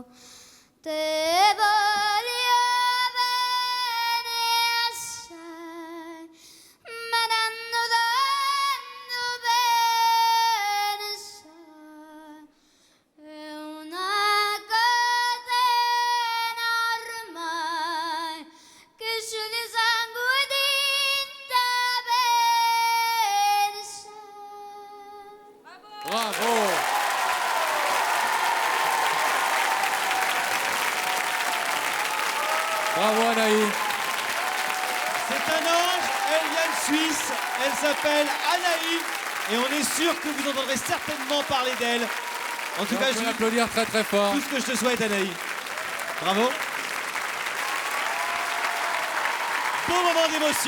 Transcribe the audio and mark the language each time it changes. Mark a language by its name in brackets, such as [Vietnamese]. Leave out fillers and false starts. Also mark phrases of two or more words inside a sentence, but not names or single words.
[Neapolitan] Te voglio bene assai, ma dando bene sai, è una catena ormai che scioglie sangue dinta bene sai. [French] Bravo. Bravo Anaïs. C'est un ange, elle vient de Suisse, elle s'appelle Anaïs et on est sûr que vous entendrez certainement parler d'elle. En tout cas, On peut l'applaudir très très fort. tout ce que je te souhaite, Anaïs. Bravo. Beau moment d'émotion.